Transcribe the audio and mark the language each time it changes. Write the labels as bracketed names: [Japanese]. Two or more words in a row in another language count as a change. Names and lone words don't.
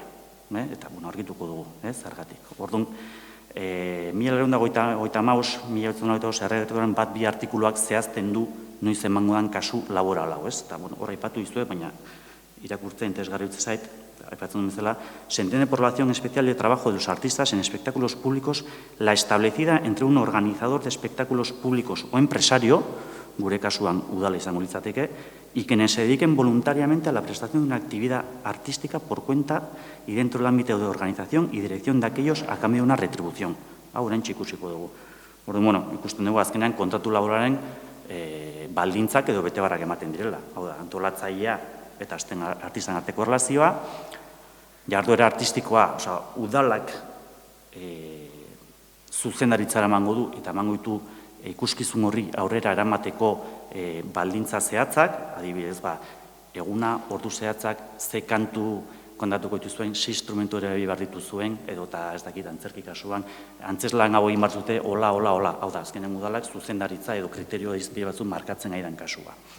[Basque] Eta, argituko dugu, zergatik. Orduan, 1995 erregetuaren bat bi artikuluak zehazten du noiz emango dan kasu laboral hau, ez? Eta, hor aipatu dizue, baina irakurtzen interesgarri utzi zait, aipatzen duen bezala, [Spanish] se entiende por la acción especial de trabajo de los artistas en espectáculos públicos la establecida entre un organizador de espectáculos públicos o empresario, [Basque] gure kasuan udala izango litzateke, [Spanish] y quienes se dediquen voluntariamente a la prestación de una actividad artística por cuenta y dentro del ámbito de organización y dirección de aquellos a cambio de una retribución. [Basque] Hau oraintxe ikusiko dugu. Orduan, ikusten dugu azkenean kontratu laboralen baldintzak edo betebarrak ematen direla. Hau da, antolatzailea eta artistan arteko erlazioa, jarduera artistikoa, udalak zuzendaritzara emango du eta emango ditu ikuskizun horri aurrera eramateko baldintza zehatzak, adibidez, eguna, ordu zehatzak, ze kantu kontatuko dituzuen, 6 instrumentu ere behar dituzuen, edo eta ez dakit antzerki kasuan, antzeslan hau egin batzute, hola, hau da, azkenen udalak zuzendaritza edo kriterio dizpide batzuk markatzen aidan kasua.